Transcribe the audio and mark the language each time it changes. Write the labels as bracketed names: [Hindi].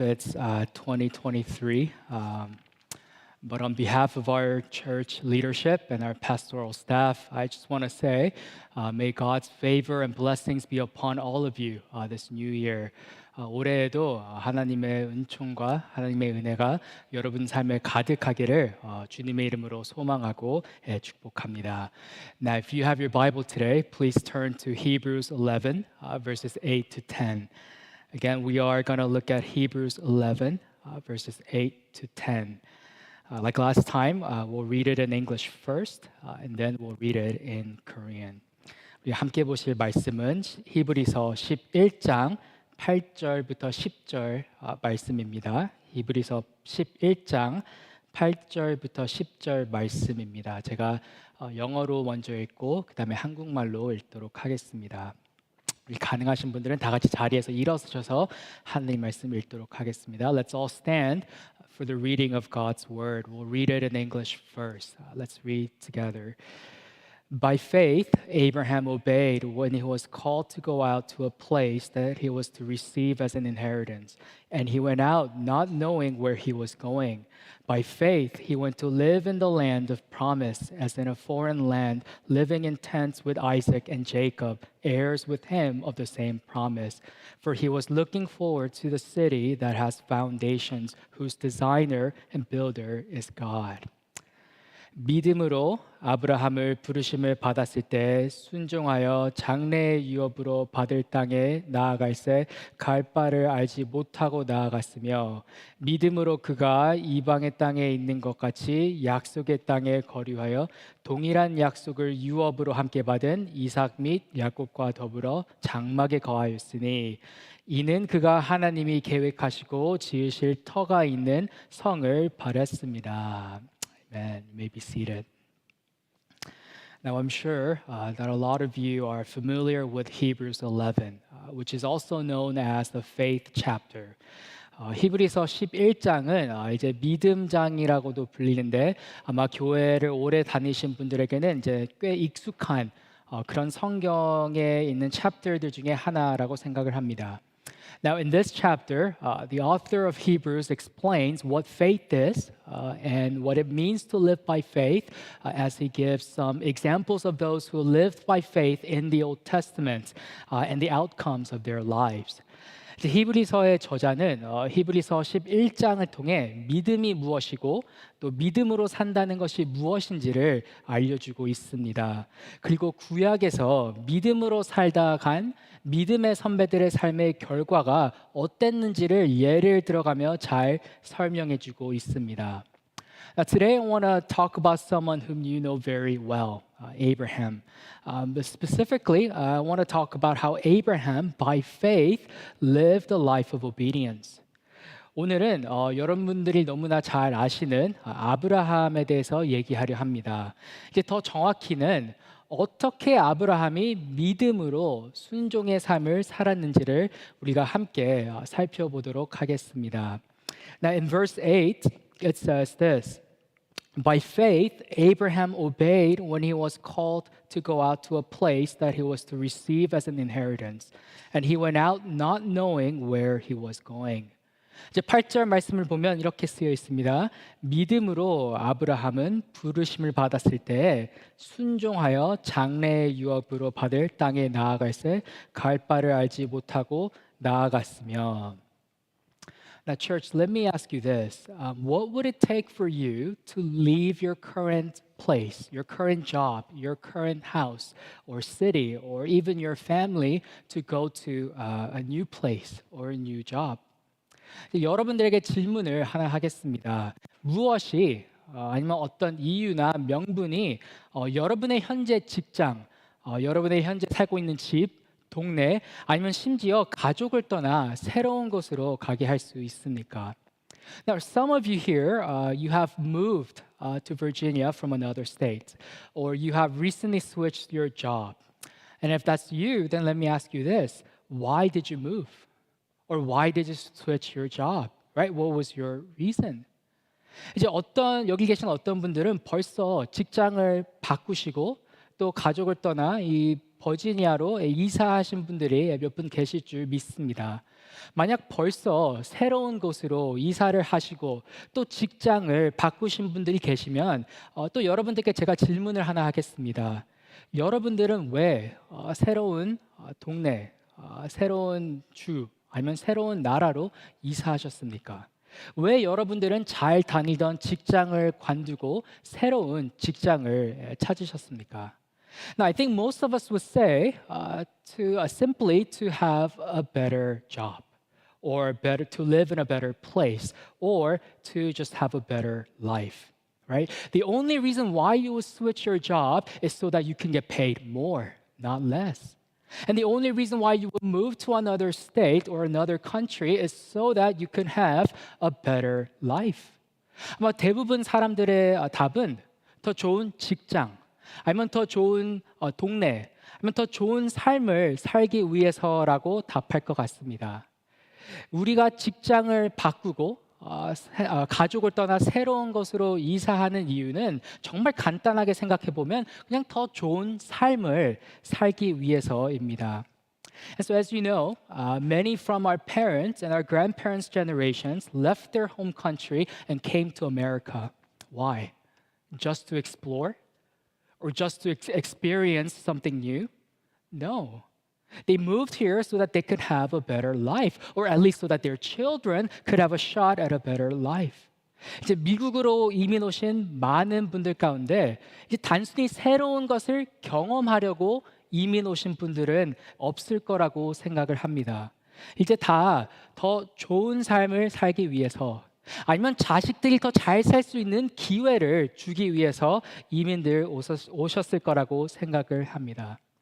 [English] It's 2023, but on behalf of our church leadership and our pastoral staff, I just want to say, may God's favor and blessings be upon all of you this new year. [Korean] 올해에도 하나님의 은총과 하나님의 은혜가 여러분 삶에 가득하기를 주님의 이름으로 소망하고 축복합니다. [English] Now, if you have your Bible today, please turn to Hebrews 11, verses 8 to 10. Again, we are going to look at Hebrews 11, verses 8 to 10. Like last time, we'll read it in English first, and then we'll read it in Korean. [Korean] 우리 함께 보실 말씀은 히브리서 11장 8절부터 10절 말씀입니다. 히브리서 11장 8절부터 10절 말씀입니다. 제가 영어로 먼저 읽고 그 다음에 한국말로 읽도록 하겠습니다. 가능하신 분들은 다 같이 자리에서 일어서셔서 하나님 말씀 읽도록 하겠습니다. [English] Let's all stand for the reading of God's word. We'll read it in English first. Let's read together. By faith, Abraham obeyed when he was called to go out to a place that he was to receive as an inheritance. And he went out not knowing where he was going. By faith, he went to live in the land of promise, as in a foreign land, living in tents with Isaac and Jacob, heirs with him of the same promise. For he was looking forward to the city that has foundations, whose designer and builder is God. [Korean] 믿음으로 아브라함을 부르심을 받았을 때 순종하여 장래의 유업으로 받을 땅에 나아갈새 갈 바를 알지 못하고 나아갔으며 믿음으로 그가 이방의 땅에 있는 것 같이 약속의 땅에 거류하여 동일한 약속을 유업으로 함께 받은 이삭 및 야곱과 더불어 장막에 거하였으니 이는 그가 하나님이 계획하시고 지으실 터가 있는 성을 바랐습니다. [English] Amen. You may be seated. Now, I'm sure that a lot of you are familiar with Hebrews 11, which is also known as the faith chapter. [Korean] 히브리서 11장은 이제 믿음장이라고도 불리는데 아마 교회를 오래 다니신 분들에게는 이제 꽤 익숙한 그런 성경에 있는 챕터들 중에 하나라고 생각을 합니다. [English] Now, in this chapter, the author of Hebrews explains what faith is and what it means to live by faith as he gives some examples of those who lived by faith in the Old Testament and the outcomes of their lives. [Korean] 히브리서의 저자는 히브리서 11장을 통해 믿음이 무엇이고 또 믿음으로 산다는 것이 무엇인지를 알려주고 있습니다. 그리고 구약에서 믿음으로 살다 간 믿음의 선배들의 삶의 결과가 어땠는지를 예를 들어가며 잘 설명해주고 있습니다. [English] Now, today I want to talk about someone whom you know very well, Abraham. But specifically, I want to talk about how Abraham, by faith, lived a life of obedience. [Korean] 오늘은 여러분들이 너무나 잘 아시는 아브라함에 대해서 얘기하려 합니다. 이제 더 정확히는 어떻게 아브라함이 믿음으로 순종의 삶을 살았는지를 우리가 함께 살펴보도록 하겠습니다. [English] Now, in verse 8, it says this. By faith, Abraham obeyed when he was called to go out to a place that he was to receive as an inheritance. And he went out not knowing where he was going. [Korean] 이제 8절 말씀을 보면 이렇게 쓰여 있습니다. 믿음으로 아브라함은 부르심을 받았을 때 순종하여 장래의 유업으로 받을 땅에 나아갈새 갈 바를 알지 못하고 나아갔으며. [English] Now, church, let me ask you this. What would it take for you to leave your current place, your current job, your current house or city, or even your family to go to a new place or a new job? [Korean] 여러분들에게 질문을 하나 하겠습니다. 무엇이 아니면 어떤 이유나 명분이 여러분의 현재 직장, 여러분의 현재 살고 있는 집, 동네 아니면 심지어 가족을 떠나 새로운 곳으로 가게 할 수 있습니까? [English] Now, some of you here, you have moved to Virginia from another state, or you have recently switched your job. And if that's you, then let me ask you this: why did you move? Or why did you switch your job? Right? What was your reason? [Korean] 이제 여기 계신 어떤 분들은 벌써 직장을 바꾸시고 또 가족을 떠나 이 버지니아로 이사하신 분들이 몇 분 계실 줄 믿습니다. 만약 벌써 새로운 곳으로 이사를 하시고 또 직장을 바꾸신 분들이 계시면 또 여러분들께 제가 질문을 하나 하겠습니다. 여러분들은 왜 새로운 동네, 새로운 주 아니면 새로운 나라로 이사하셨습니까? 왜 여러분들은 잘 다니던 직장을 관두고 새로운 직장을 찾으셨습니까? [English] Now, I think most of us would say simply to have a better job, or better to live in a better place, or to just have a better life. Right? The only reason why you would switch your job is so that you can get paid more, not less. And the only reason why you would move to another state or another country is so that you can have a better life. [Korean] 아마 대부분 사람들의 답은 더 좋은 직장, 아니면 더 좋은 동네, 아니면 더 좋은 삶을 살기 위해서라고 답할 것 같습니다. 우리가 직장을 바꾸고 가족을 떠나 새로운 곳으로 이사하는 이유는 정말 간단하게 생각해 보면 그냥 더 좋은 삶을 살기 위해서입니다. [English] And so, as you know, many from our parents and our grandparents' generations left their home country and came to America. Why? Just to explore? Or just to experience something new? No. They moved here so that they could have a better life, or at least so that their children could have a shot at a better life. [Korean] 이제 미국으로 이민 오신 많은 분들 가운데 이제 단순히 새로운 것을 경험하려고 이민 오신 분들은 없을 거라고 생각을 합니다. 이제 다 더 좋은 삶을 살기 위해서, 아니면 자식들이 더 잘 살 수 있는 기회를 주기 위해서 이민들 오셨을 거라고 생각을 합니다.